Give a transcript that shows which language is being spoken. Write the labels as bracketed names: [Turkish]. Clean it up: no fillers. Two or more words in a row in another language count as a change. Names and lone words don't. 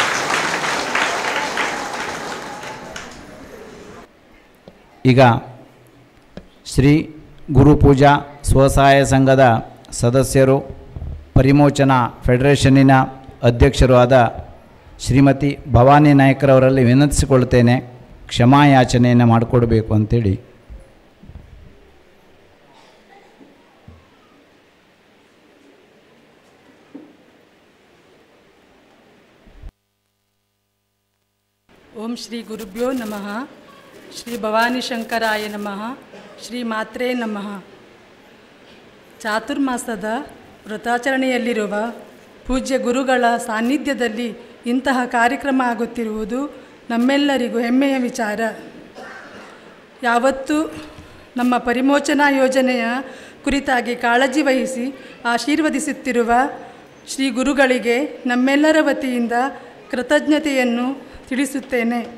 [Kannada] ಈಗ ಶ್ರೀ ಗುರುಪೂಜಾ ಸ್ವಸಹಾಯ ಸಂಘದ ಸದಸ್ಯರು, ಪರಿಮೋಚನಾ ಫೆಡರೇಷನ್ನಿನ ಅಧ್ಯಕ್ಷರು ಆದ ಶ್ರೀಮತಿ ಭವಾನಿ ನಾಯ್ಕರವರಲ್ಲಿ ವಿನಂತಿಸಿಕೊಳ್ಳುತ್ತೇನೆ, ಕ್ಷಮಾಯಾಚನೆಯನ್ನು ಮಾಡಿಕೊಡಬೇಕು ಅಂತೇಳಿ. [Sanskrit] ಓಂ ಶ್ರೀ ಗುರುಭ್ಯೋ ನಮಃ. ಶ್ರೀ ಭವಾನಿ ಶಂಕರಾಯ ನಮಃ. ಶ್ರೀ ಮಾತ್ರೇ ನಮಃ. [Kannada] ಚಾತುರ್ಮಾಸದ ವ್ರತಾಚರಣೆಯಲ್ಲಿರುವ ಪೂಜ್ಯ ಗುರುಗಳ ಸಾನ್ನಿಧ್ಯದಲ್ಲಿ ಇಂತಹ ಕಾರ್ಯಕ್ರಮ ಆಗುತ್ತಿರುವುದು ನಮ್ಮೆಲ್ಲರಿಗೂ ಹೆಮ್ಮೆಯ ವಿಚಾರ. ಯಾವತ್ತೂ ನಮ್ಮ ಪರಿಮೋಚನಾ ಯೋಜನೆಯ ಕುರಿತಾಗಿ ಕಾಳಜಿ ವಹಿಸಿ ಆಶೀರ್ವದಿಸುತ್ತಿರುವ ಶ್ರೀ ಗುರುಗಳಿಗೆ ನಮ್ಮೆಲ್ಲರ ವತಿಯಿಂದ ಕೃತಜ್ಞತೆಯನ್ನು ತಿಳಿಸುತ್ತೇನೆ.